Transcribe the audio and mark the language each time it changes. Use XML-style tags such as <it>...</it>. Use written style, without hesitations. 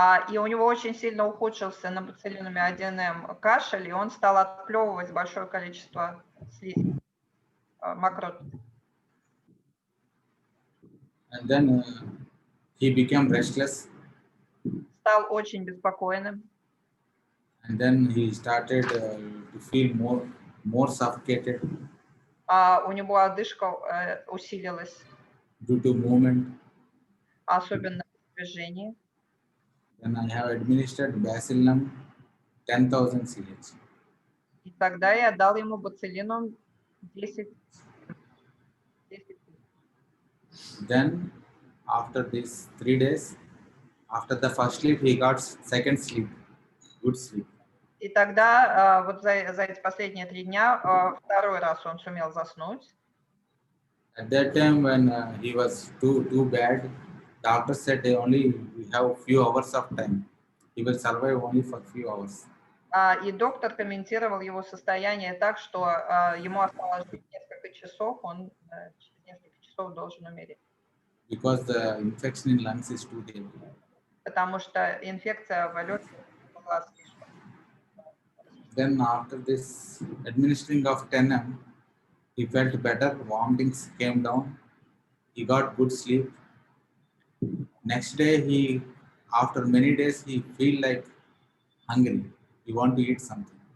<ru>И у него очень сильно ухудшился на бациллинуме 1М кашель, и он стал отплевывать большое количество слизи, мокрот.</ru> <en>And then he became restless.</en> <ru>Стал очень беспокойным.</ru> <en>And then he started to feel more suffocated</en> <ru>У него одышка усилилась,</ru> <en>due to movement.</en> <ru>особенно в движении.</ru> <en>Then I have administered Bacillum 10,000 CH.</en> <ru>И тогда я дал ему бациллинум 10.</ru> <en>Then after these 3 days, after the first sleep, he got second sleep, good sleep.</en> <ru>И тогда вот за эти последние 3 дня второй раз он сумел заснуть.</ru> <en>At that time, when he was too bad, doctor said they only we have few hours of time. He will survive only for few hours.</en> <ru>И доктор комментировал его состояние так, что ему осталось жить несколько часов, он через несколько часов должен умереть.</ru> <en>Because the infection in lungs is too heavy.</en> <ru>Потому что инфекция в легких была слишком.</ru> <en>Then after this administering of 10M, he felt better, vomitings came down, he got good sleep. Next day, after many days, he feel like hungry, he want to eat something.</en>